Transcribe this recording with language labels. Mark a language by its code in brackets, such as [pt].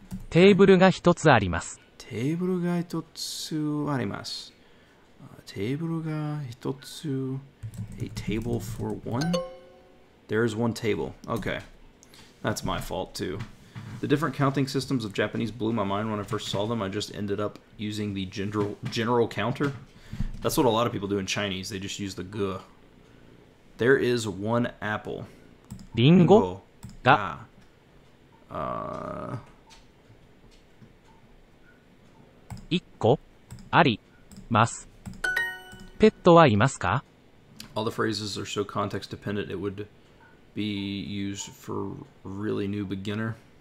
[ja] テーブルが1つありますテーブルが1つあります。テーブルが1つ [en] A table for one? There is one table. Okay. That's my fault too. The different counting systems of Japanese blew my mind when I first saw them. I just ended up using the general counter. That's what a lot of people do in Chinese. They just use the ge. There is one apple. [ja] リンゴが 1個ありますペットはいますか [en] All the phrases are so context dependent it would be used for really new beginner.